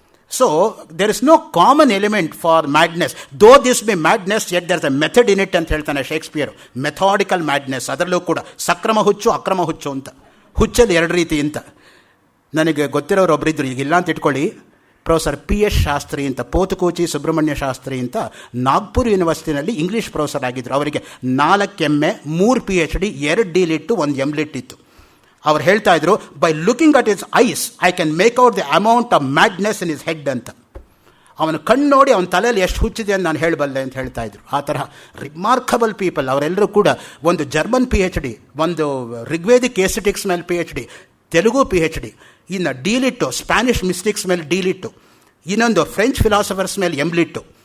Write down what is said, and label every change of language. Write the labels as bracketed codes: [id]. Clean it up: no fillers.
[en] So there is no common element for madness. Though this be madness yet there is a method in it [kn] ಅಂತ ಹೇಳ್ತಾನೆ [en] Shakespeare. [kn] Methodical madness, ಅದರಲ್ಲೂ ಕೂಡ ಸಕ್ರಮ ಹುಚ್ಚು ಅಕ್ರಮ ಹುಚ್ಚು ಅಂತ. ಹುಚ್ಚಲ್ಲಿ ಎರಡು ರೀತಿ ಅಂತ. ನನಗೆ ಗೊತ್ತಿರೋರು ಒಬ್ಬರಿದ್ದರು, ಈಗಿಲ್ಲ ಅಂತ ಇಟ್ಕೊಳ್ಳಿ, ಪ್ರೊಫೆಸರ್ PS ಶಾಸ್ತ್ರಿ ಅಂತ, ಪೋತುಕೋಚಿ ಸುಬ್ರಹ್ಮಣ್ಯ ಶಾಸ್ತ್ರಿ ಅಂತ, ನಾಗ್ಪುರ್ ಯೂನಿವರ್ಸಿಟಿನಲ್ಲಿ ಇಂಗ್ಲೀಷ್ ಪ್ರೊಫೆಸರ್ ಆಗಿದ್ದರು. ಅವರಿಗೆ 4 MA 3 PhD 2 D.Litt 1 M.Litt ಇತ್ತು. ಅವ್ರು ಹೇಳ್ತಾ ಇದ್ರು, [en] By looking at his eyes I can make out the amount of madness in his head ಅಂತ. [kn] ಅವನು ಕಣ್ಣು ನೋಡಿ ಅವನ ತಲೆಯಲ್ಲಿ ಎಷ್ಟು ಹುಚ್ಚಿದೆ ಅಂತ ನಾನು ಹೇಳಬಲ್ಲೆ ಅಂತ ಹೇಳ್ತಾ ಇದ್ರು. ಆ ತರಹ ರಿಮಾರ್ಕಬಲ್ ಪೀಪಲ್ ಅವರೆಲ್ಲರೂ ಕೂಡ. ಒಂದು ಜರ್ಮನ್ PhD, ಒಂದು ರಿಗ್ವೇದಿಕ್ ಏಸ್ಥೆಟಿಕ್ಸ್ ಮೇಲೆ PhD, ತೆಲುಗು PhD, ಇನ್ನು D.Litt ಸ್ಪ್ಯಾನಿಷ್ ಮಿಸ್ಟಿಕ್ಸ್ ಮೇಲೆ D.Litt, ಇನ್ನೊಂದು ಫ್ರೆಂಚ್ ಫಿಲಾಸಫರ್ಸ್ ಮೇಲೆ M.Litt.